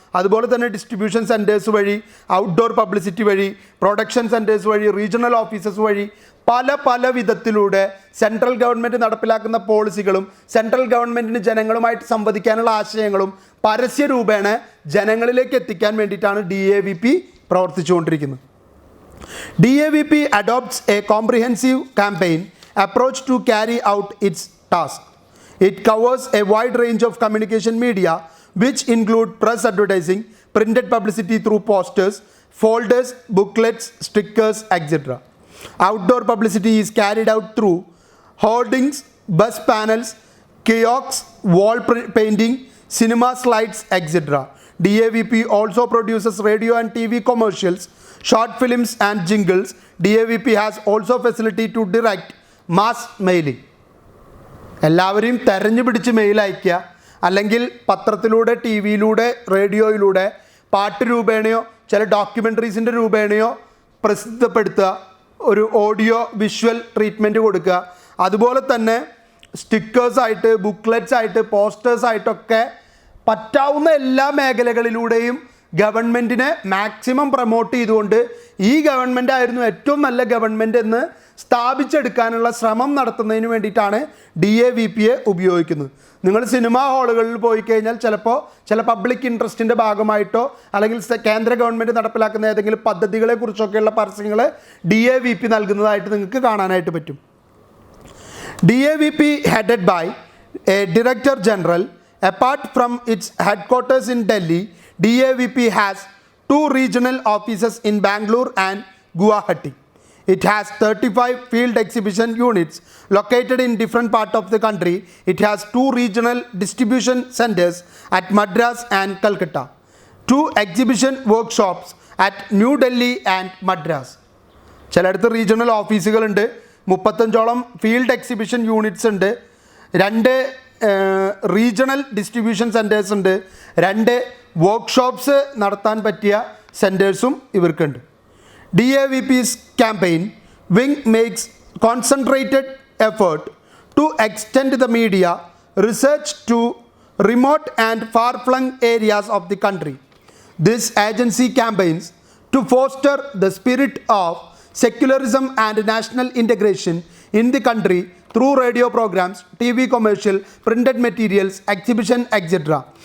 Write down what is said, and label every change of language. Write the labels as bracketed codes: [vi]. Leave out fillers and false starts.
[ml] അതുപോലെ തന്നെ distribution centres വഴി, ഔട്ട്ഡോർ പബ്ലിസിറ്റി വഴി, പ്രൊഡക്ഷൻ സെൻറ്റേഴ്സ് വഴി, റീജിയണൽ ഓഫീസസ് വഴി പല വിധത്തിലൂടെ സെൻട്രൽ ഗവൺമെൻറ് നടപ്പിലാക്കുന്ന പോളിസികളും സെൻട്രൽ ഗവൺമെൻറ്റിന് ജനങ്ങളുമായിട്ട് സംവദിക്കാനുള്ള ആശയങ്ങളും പരസ്യരൂപേണ ജനങ്ങളിലേക്ക് എത്തിക്കാൻ വേണ്ടിയിട്ടാണ് DAVP പ്രവർത്തിച്ചുകൊണ്ടിരിക്കുന്നത്. [en] DAVP adopts a comprehensive campaign approach to carry out its task. It covers a wide range of communication media which include press advertising, printed publicity through posters, folders, booklets, stickers, etc. Outdoor publicity is carried out through hoardings, bus panels, kiosks, wall painting, cinema slides, etc. DAVP also produces radio and TV commercials, short films and jingles. DAVP has also facility to direct mass mailing. [ml] എല്ലാവരെയും തെരഞ്ഞു പിടിച്ച് mail അയക്കുക, അല്ലെങ്കിൽ പത്രത്തിലൂടെ, TV-യിലൂടെ, റേഡിയോയിലൂടെ പാട്ട് രൂപേണയോ ചില ഡോക്യുമെൻ്ററീസിൻ്റെ രൂപേണയോ പ്രസിദ്ധപ്പെടുത്തുക, ഒരു ഓഡിയോ വിഷ്വൽ ട്രീറ്റ്മെൻറ്റ് കൊടുക്കുക. അതുപോലെ തന്നെ സ്റ്റിക്കേഴ്സായിട്ട്, ബുക്ക്ലെറ്റ്സായിട്ട്, പോസ്റ്റേഴ്സായിട്ടൊക്കെ പറ്റാവുന്ന എല്ലാ മേഖലകളിലൂടെയും ഗവൺമെൻറ്റിനെ മാക്സിമം പ്രൊമോട്ട് ചെയ്തുകൊണ്ട് ഈ ഗവൺമെൻറ് ആയിരുന്നു ഏറ്റവും നല്ല ഗവൺമെൻറ് എന്ന് സ്ഥാപിച്ചെടുക്കാനുള്ള ശ്രമം നടത്തുന്നതിന് വേണ്ടിയിട്ടാണ് DAVPയെ ഉപയോഗിക്കുന്നത്. നിങ്ങൾ സിനിമാ ഹാളുകളിൽ പോയി കഴിഞ്ഞാൽ ചിലപ്പോൾ ചില പബ്ലിക് ഇൻട്രസ്റ്റിൻ്റെ ഭാഗമായിട്ടോ അല്ലെങ്കിൽ കേന്ദ്ര ഗവൺമെൻറ് നടപ്പിലാക്കുന്ന ഏതെങ്കിലും പദ്ധതികളെക്കുറിച്ചൊക്കെയുള്ള പരസ്യങ്ങൾ DAVP നൽകുന്നതായിട്ട് നിങ്ങൾക്ക് കാണാനായിട്ട് പറ്റും. [en] DAVP headed by a Director General Apart from its headquarters in Delhi, DAVP has 2 regional offices in Bangalore and Guwahati. It has 35 field exhibition units located in different parts of the country. It has 2 regional distribution centers at Madras and Calcutta, 2 exhibition workshops at New Delhi and Madras. [ml] ചിലയിടത്ത് regional ഓഫീസുകളുണ്ട്, 35ഓളം field exhibition units ഉണ്ട്, 2 regional distribution centres ഉണ്ട്, 2 workshops നടത്താൻ പറ്റിയ സെൻറ്റേഴ്സും ഇവർക്കുണ്ട്. [en] DAVP's campaign wing makes concentrated effort to extend the media research to remote and far-flung areas of the country. This agency campaigns to foster the spirit of secularism and national integration in the country through radio programs, TV commercial, printed materials, exhibition, etc.